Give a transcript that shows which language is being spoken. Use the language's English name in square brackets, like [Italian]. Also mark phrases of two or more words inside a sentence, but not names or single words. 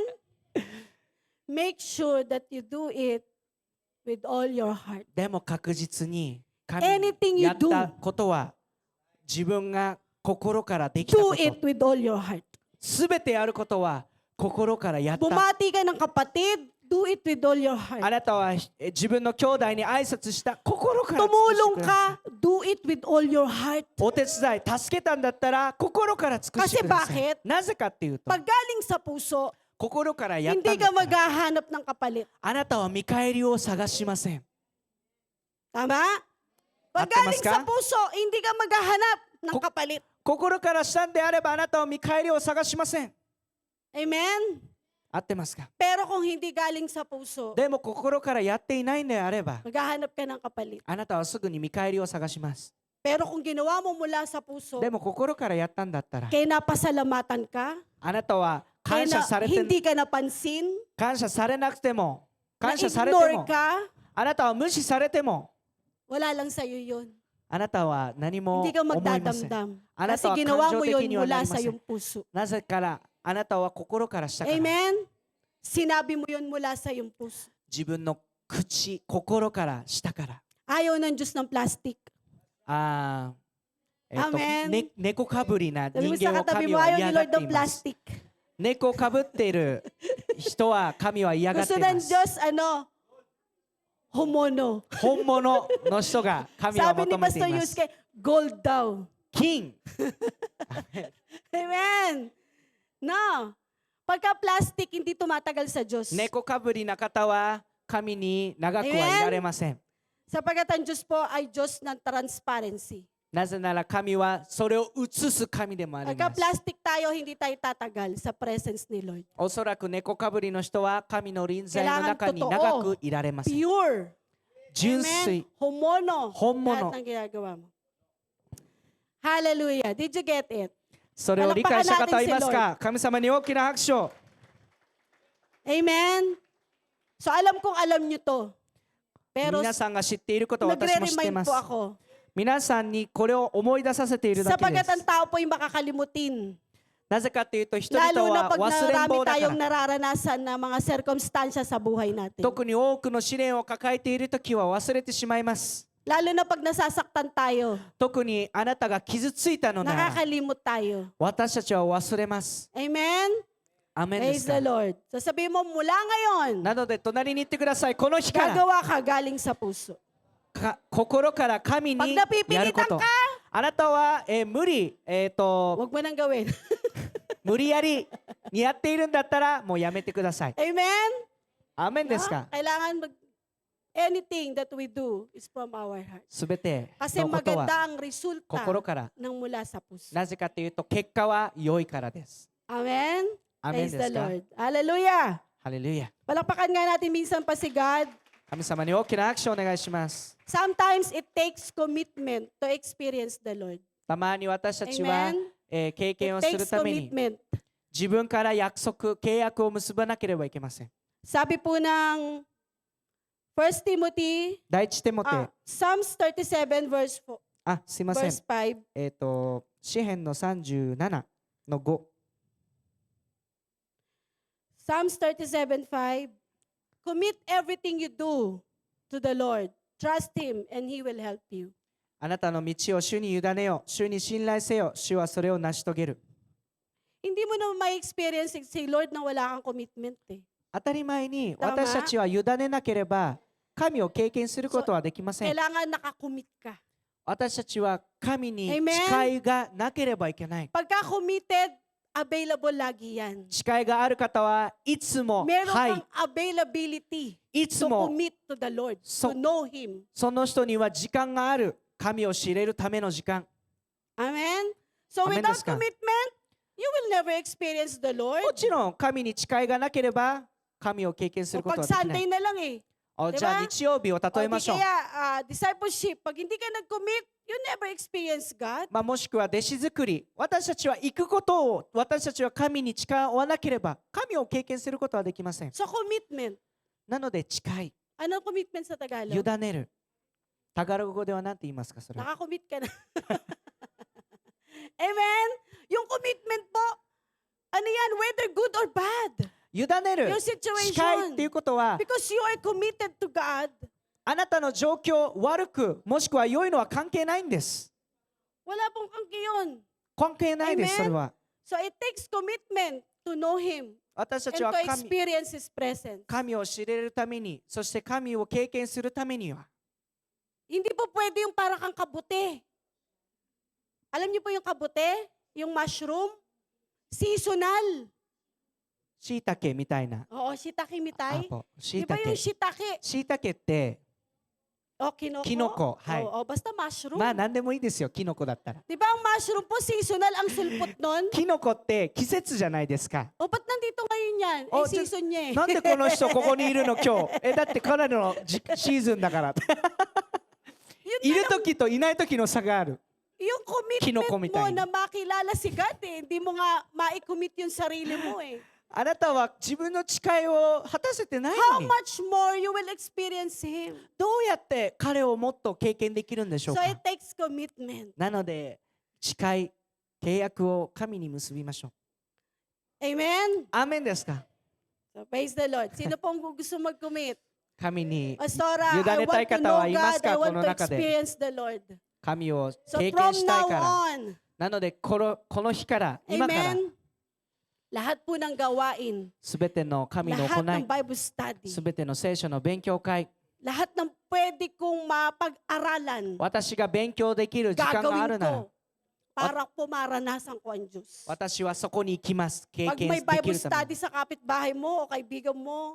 [English] Make sure that you do it with all your heart. [Japanese] でも確実に神 [English] Anything [Japanese] に [English] you [Japanese] やったことは自分が心からできた [English] Do [Japanese] こと [English] it with all your heart. [Japanese] すべてやることは心からやった。 [Filipino] Bumati ka ng kapatid, [English] do it with all your [Japanese] あ [English] heart. [Japanese] なたは自分の兄弟に挨拶した心から尽くして [Filipino] Tumulong [Japanese] ください。 [English] ka, do it with all your heart. [Japanese] お手伝い助けたんだったら心から尽くしてくださ [Filipino] Kasi [Japanese] い [Filipino] bakit?。 [Japanese] なぜかっていうと [Filipino] Pag galing sa puso, [Japanese] 心からやっ [Filipino] hindi [Japanese] たんだ [Filipino] ka [Japanese] ったら [Filipino] maghahanap ng kapalit. [Japanese] あなたは見返りを探しません。 [Filipino] Tama? Pag Ate, mas galing ka? sa puso, hindi ka maghahanap ng Ko- kapalit. [Japanese] 心からしたんであればあなたは見返りを探しません。 [Filipino] Amen? [Japanese] 合ってますか？ [Filipino] Pero kung hindi galing sa puso, [Japanese] でも心からやっていないんであれば [Filipino] maghahanap ka ng kapalit. [Japanese] あなたはすぐに見返りを探します。 [Filipino] Pero kung ginawa mo mula sa puso, [Japanese] でも心からやったんだったら、 [Filipino] kaya napasalamatan ka, [Japanese] あなたは [Filipino] kaya [Japanese] 感謝されて、 [Filipino] hindi ka napansin, [Japanese] 感謝されなくても、感謝されても [Filipino] na-ignore、ka, [Japanese] あなたは無視されても、 [Filipino] wala lang sa'yo yun. [Japanese] あなたは何も [Filipino] Hindi ka [Japanese] 思いません。 [Filipino] magdadamdam. [Japanese] あな [Filipino] Kasi [Japanese] たは [Filipino] ginawa [Japanese] 感 [Filipino] mo [Japanese] 情 [Filipino] yun [Japanese] 的にはな [Filipino] mula [Japanese] りま [Filipino] sa [Japanese] せん。 [Filipino] iyong puso. [Japanese] なぜからあなたは心からしたから、 [Filipino] Amen? Sinabi mo yun mula sa iyong puso. [Japanese] 自分の口、心からしたから。 [Filipino] Ayaw ng Diyos ng plastic. [Japanese] あー、 [Filipino] Amen. [Japanese] 猫かぶりな [Filipino] Sabi [Japanese] 人 [Filipino] mo sa [Japanese] 間を [Filipino] katabi [Japanese] 神 [Filipino] mo, [Japanese] は [Filipino] ayaw [Japanese] 嫌 [Filipino] ni [Japanese] がっ [Filipino] Lord [Japanese] て [Filipino] ng [Japanese] います。 [Filipino] plastic. [Japanese] 猫かぶっている人は神は嫌がってい [Filipino] Gusto [Japanese] ま [Filipino] ng [Japanese] す。 [Filipino] Diyos, homono. [Japanese] 本物の人が神は [Filipino] Sabi ni [Japanese] 求めてい [Filipino] Pastor [Japanese] ます。 [Filipino] Yusuke, gold daw. [Japanese] 金、 [Filipino] Amen. No. Pagka plastic, hindi tumatagal sa Diyos. [Japanese] 猫かぶりな方は神に長くはいられません。 [Filipino] Sapagkat ang Diyos po ay Diyos ng transparency. [Japanese] なぜなら神はそれを映す神でもあり [Filipino] Pagka [Japanese] ます。 [Filipino] plastic tayo, hindi tayo tatagal sa presence ni Lord. [Japanese] おそらく猫かぶりの人は神の臨在の中に [Filipino] Kailangan [Japanese] 長くいられません。 [English] Pure. [Japanese] 純 [Filipino] Amen. [Japanese] 粋、 Homono. Homono. [Filipino] Lahat ng ginagawa mo. [English] Hallelujah. Did you get it? [Japanese] それを理解した方はいますか？神様に大きな拍手を。 [Filipino] Amen. So alam kong alam nyo to. Pero [Japanese] 皆さんが知っていることを私も知っていま [Filipino] nagre-remind [Japanese] す [Filipino] po。ako. [Japanese] 皆さんにこれを思い出させているだけで [Filipino] Sapagkat ang [Japanese] す。 [Filipino] tao po yung makakalimutin. [Japanese] なぜかというと人々 [Filipino] Lalo na [Japanese] は [Filipino] pag [Japanese] 忘れん [Filipino] narami [Japanese] 坊だか [Filipino] tayong [Japanese] ら。 [Filipino] nararanasan na mga sirkumstansya sa buhay natin. [Japanese] 特に多くの試練を抱えているときは忘れてしまいます。 [Filipino] Lalo na pag nasasaktan tayo, [Japanese] 特にあなたが傷ついたのなら [Filipino] nakakalimot tayo. [Japanese] 私たちは忘れます。 [Filipino] Amen? [Japanese] アメンで [English] Praise [Japanese] す [English] the [Japanese] か？ [English] Lord. [Filipino] So sabihin mo, mula ngayon, [Japanese] なので隣に行ってください。この日から [Filipino] gagawa ka galing sa puso. [Japanese] 心から神に [Filipino] Pag [Japanese] やるこ [Filipino] napipilitan [Japanese] と [Filipino] ka,。 [Japanese] あなたは、無理、 [Filipino] Huwag mo nang gawin. [Japanese] 無理やりにやっているんだったらもうやめてください。 [Filipino] Amen? [Japanese] アーメンですか？ [English] Kailangan anything that we do is from our heart. [Japanese] すべて [Filipino] Kasi [Japanese] のことは [Filipino] maganda ang resulta [Japanese] 心から。 [Filipino] ng mula sa puso. [Japanese] なぜかというと結果は良いからです。 [Filipino] Amen? [Japanese] アーメン [English] Praise [Japanese] で [English] the [Japanese] すか？ [English] Lord. Hallelujah. [Japanese] ハレルヤ。 [Filipino] Palakpakan nga natin minsan pa si God. [Japanese] 神様に大きな拍手をお願いします。 [English] Sometimes it takes commitment to experience the Lord. [Japanese] たまに私たちは、 [English] Amen? [Japanese] 経験を [English] It [Japanese] する [English] takes [Japanese] ために [English] commitment. [Japanese] 自分から契約を結ばなければいけません。 [Filipino] Sabi po ng 1 Timothy, [Japanese] 第一テモテ、 [English] Psalms 37 verse 4, [Japanese] すいません。 [English] verse 5. [Japanese] 詩編の37の5。 [English] Psalms 37:5. Commit everything you do to the Lord. Trust Him and He will help you. [Japanese] あなたの道を主に委ねよ。主に信頼せよ。主はそれを成し遂げる。 [Filipino] Hindi mo na may experience si Lord na wala kang commitment eh. [Japanese] 当たり前にたま私たちは委ねなければ神を経験することはできません。 [Filipino] Kailangan nakakommit ka. [Japanese] 私たちは神に [Filipino] Amen. [Japanese] 誓いがなければいけない。 [Filipino] Pagka [English] committed, available [Filipino] lagi yan. [Japanese] 誓いがある方はいつも、 [Filipino] Meron [Japanese] はい [Filipino] kang、availability [Japanese] いつ [English] to [Japanese] も [English] commit to the Lord, So- to know Him. [Japanese] その人には時間がある。神を知れるための時間。 [English] Amen? So [Japanese] Amen [English] without [Japanese] ですか？ [English] commitment, you will never experience the Lord. [Japanese] もちろん神に誓いがなければ神を経験す [Filipino] O [Japanese] ること [Filipino] pag [Japanese] はできな [Filipino] Sunday [Japanese] い。 [Filipino] na lang eh. [Japanese] じゃあ [Filipino] diba? [Japanese] 日曜日を例え [Filipino] O [Japanese] ま [Filipino] di [Japanese] しょう。 [Filipino] kaya discipleship, pag hindi ka nag-commit, [English] you never experience God. [Japanese] もしくは弟子作り。私たちは行くことを私たちは神に誓わなければ神を経験することはできません。 [English] So commitment. [Japanese] なので誓い、 [Filipino] Ano commitment sa Tagalog? [Japanese] 委ねる。タガログ語では何て言いますかそれは。 [Filipino] Nakakommit ka na. Amen? Yung commitment po, ano yan, [English] whether good or bad. [Japanese] 委ねる。 [English] Your [Japanese] 誓 [English] situation. [Japanese] いっていうことは [English] Because you are committed to God, [Japanese] あなたの状況悪くもしくは良いのは関係ないんです。 [Filipino] wala pong kangki yun. [Japanese] 関係ないです。 [Filipino] Amen. [Japanese] それは。 [English] So it takes commitment to know Him [Japanese] 私た [English] and [Japanese] ちは [English] to [Japanese] 神 [English] experience His presence. [Japanese] 神を知れるために、そして神を経験するためには、 [Filipino] Hindi po pwede yung para kang kabute. Alam niyo po yung kabute? Yung mushroom? Seasonal. [Japanese] しいたけみたいな。 [Filipino] Oo, [Japanese] しいたけみたい. しい [Filipino] Di ba [Japanese] た [Filipino] yung [Japanese] け。 [Filipino] shiitake? [Japanese] しいたけって、 [Filipino] O, kinoko? [Japanese] キノコ。はい。 [Filipino] Oo, basta mushroom. [Japanese] まあ何でもいいですよ、キノコだったら。 [Filipino] Di ba ang mushroom po seasonal ang sulpot nun? [Japanese] キノコって季節じゃないですか。 [Filipino] O, ba't nandito ngayon yan? Oh, Eh, season niya eh. [Japanese] なんでこの人ここにいるの今日。だって彼のシーズンだから。 [English] You [Japanese] いる時といない時の差がある。 [Filipino] Yung [Japanese] Kinoko [Filipino] commitment [Japanese] mitay. [Filipino] mo na makilala si God eh. Hindi mo nga ma-commit yung sarili mo eh. [Japanese] あなたは自分の誓いを果たせてない [English] How [Japanese] のに、 [English] much more you will experience Him. [Japanese] どうやって彼をもっと経験できるんでしょう [English] So [Japanese] か。 [English] it takes commitment. [Japanese] なので誓い、契約を神に結びましょう。 [English] Amen? [Japanese] アーメンですか。 [English] So praise the Lord. [Filipino] Sino pong gusto mag-commit? [Japanese] 神に [Filipino] Pastora, [Japanese] 委 [English] I [Japanese] ねたい [English] want to [Japanese] 方 [English] know [Japanese] はいま [English] God. [Japanese] すか。 [English] I [Japanese] こ [English] want [Japanese] の [English] to [Japanese] 中で [English] experience the Lord. [Japanese] 神を [English] So [Japanese] 経 [English] from [Japanese] 験したい [English] now [Japanese] から。 [English] on, [Japanese] なのでこの日から今から [Filipino] Amen? Lahat po ng gawain, [Japanese] すべての神の [Filipino] lahat [Japanese] 行 [Filipino] ng [Japanese] い、 [English] Bible study, [Japanese] すべての聖書の勉強会、 [Filipino] lahat ng pwede kong mapag-aralan, [Japanese] 私が勉強できる時間がある [Filipino] gagawin [Japanese] なら [Filipino] ko para po maranasan ko ang Diyos. [Japanese] 私はそこに行きます。経 [Filipino] Pag [Japanese] 験 [Filipino] may [Japanese] でき [Filipino] Bible [Japanese] るため [Filipino] study [Japanese] に。 [Filipino] sa kapitbahay mo o kaibigan mo,